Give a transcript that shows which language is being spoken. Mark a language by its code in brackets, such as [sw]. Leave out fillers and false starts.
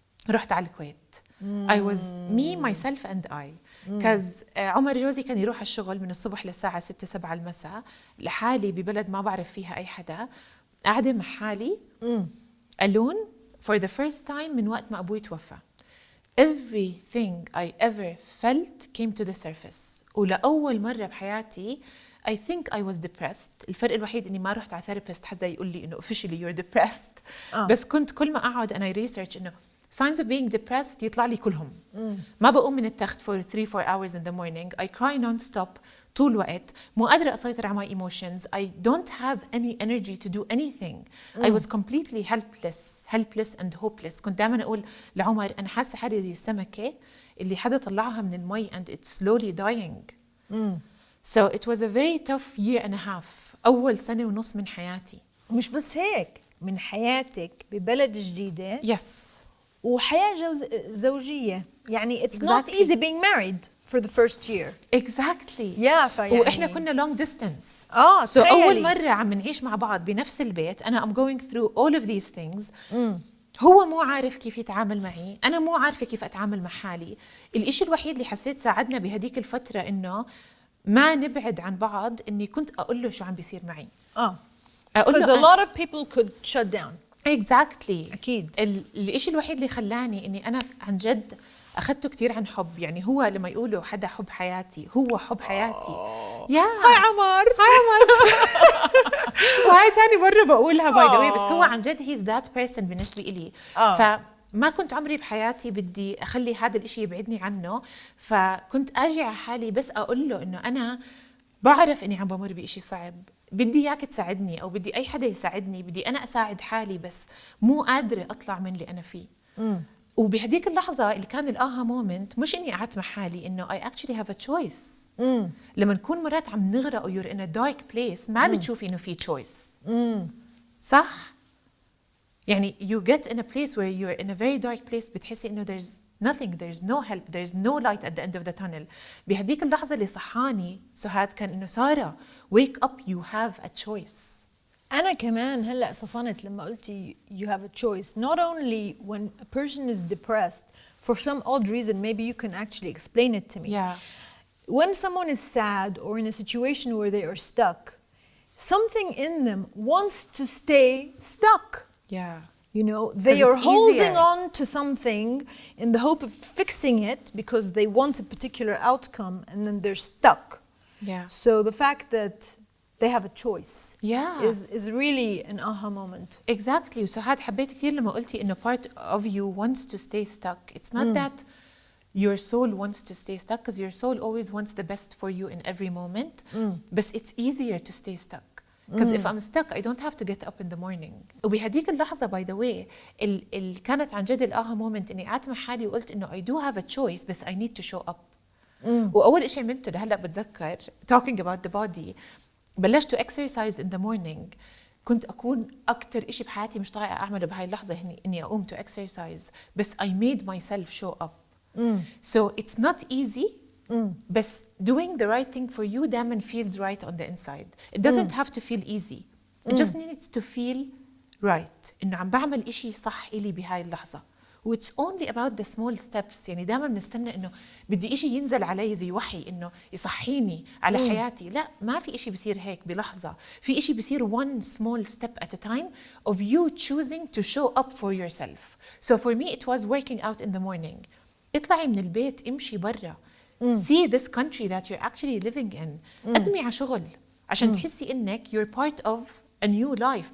[ar] رحت على الكويت [en] I was me myself and I [ar] because عمر جوزي كان يروح الشغل من الصبح للساعة 6-7 المساء لحالي ببلد ما بعرف فيها أي حدا قاعدة مع حالي [en] alone for the first time [ar] من وقت ما أبوي توفى [en] everything I ever felt came to the surface [ar] ولأول مرة بحياتي [en] I think I was depressed. [ar] الفرق الوحيد إني ما رحت على therapist حتى يقول لي إنه [en] officially you're depressed. [ar] بس كنت كل ما أقعد أنا research إنه [en] signs of being depressed [ar] يطلع لي كلهم. ما بقوم من التخت [en] for 3-4 hours in the morning. I cry non-stop [ar] طول الوقت. مو قادرة أسيطر على [en] my emotions. I don't have any energy to do anything. I was completely helpless and hopeless. [ar] كنت دائما أقول لعمر أنا حاسة حالي زي السمكة اللي حدا طلعها من المي [en] and it's slowly dying. So it was a very tough year and a half. [ar] أول سنة ونص من حياتي. مش بس هيك، من حياتك ببلد جديدة. [en] Yes. [ar] وحياة زوجية. [en] يعني it's not easy being married for the first year. Exactly. Yeah, فيعني [ar] وإحنا كنا long distance. [en] So [ar] تخيلي. أول مرة عم نعيش مع بعض بنفس البيت. [en] أنا I'm going through all of these things. [ar] هو مو عارف كيف يتعامل معي، أنا مو عارفة كيف أتعامل مع حالي. الإشي الوحيد اللي حسيت ساعدنا بهديك الفترة إنه ما نبعد عن بعض، إني كنت أقول له شو عم بيصير معي. [en] Because a lot of people could shut down. Exactly. [ar] أكيد. الإشي الوحيد اللي خلاني إني أنا عن جد أخذته كتير عن حب. يعني هو لما يقولوا حدا حب حياتي، هو حب حياتي. هاي عمر. وهاي تاني مرة بقولها [en] by the way, [ar] بس هو عن جد [en] he's that person [ar] بالنسبة إلي. فما كنت عمري بحياتي بدي أخلي هذا الإشي يبعدني عنه، فكنت أجي على حالي بس أقول له إنه أنا بعرف إني عم بمر بإشي صعب، بدي إياك تساعدني أو بدي أي حدا يساعدني، بدي أنا أساعد حالي بس مو قادرة أطلع من اللي أنا فيه. وبهديك اللحظة اللي كان [en] الآها مومنت [ar] مش إني قعدت مع حالي إنه [en] I actually have a choice. [ar] لما نكون مرات عم نغرق و [en] you're in a dark place [ar] ما بتشوفي إنه في choice. صح؟ يعني [en] you get in a place where you're in a very dark place [ar] بتحسي إنه [en] there's nothing, there's no help, there's no light at the end of the tunnel. [ar] بهديك اللحظة اللي صحاني سهاد كان إنه سارة [en] wake up, you have a choice. [ar] أنا كمان هلأ صفنت لما قلتي [en] you have a choice. Not only when a person is depressed for some odd reason, maybe you can actually explain it to me. Yeah. When someone is sad or in a situation where they are stuck, something in them wants to stay stuck. Yeah. You know, they are holding easier. on to something in the hope of fixing it because they want a particular outcome and then they're stuck. Yeah. So the fact that they have a choice is really an aha moment. Exactly. [ar] وسهاد حبيت كثير لما قلتي إنه [en] part of you wants to stay stuck. It's not that your soul wants to stay stuck, because your soul always wants the best for you in every moment. But it's easier to stay stuck. Because if I'm stuck, I don't have to get up in the morning. [ar] وبهديك اللحظة [en] by the way [ar] كانت عن جد [en] الآها مومنت [ar] إني قعدت مع حالي وقلت إنه [en] I do have a choice [ar] بس [en] I need to show up. [ar] وأول إشي عملته لهلا بتذكر [en] talking about the body، بلشت to exercise in the morning. [ar] كنت أكون أكتر إشي بحياتي مش طايقة أعمله بهاي اللحظة إني أقوم [en] to exercise، [ar] بس [en] I made myself show up. So it's not easy. بس doing the right thing for you دائما feels right on the inside. It doesn't have to feel easy. It just needs to feel right. [ar] إنه عم بعمل إشي صح إلي بهاي اللحظة. [en] It's only about the small steps. [ar] يعني دائما بنستنى إنه بدي إشي ينزل علي زي وحي إنه يصحيني على حياتي. لا، ما في إشي بيصير هيك بلحظة. في إشي بيصير [en] one small step at a time of you choosing to show up for yourself. So for me it was working out in the morning. [ar] اطلعي من البيت، امشي برا. [en] See this country that you're actually living in. [ar] قدمي على شغل عشان تحسي إنك [en] you're part of a new life.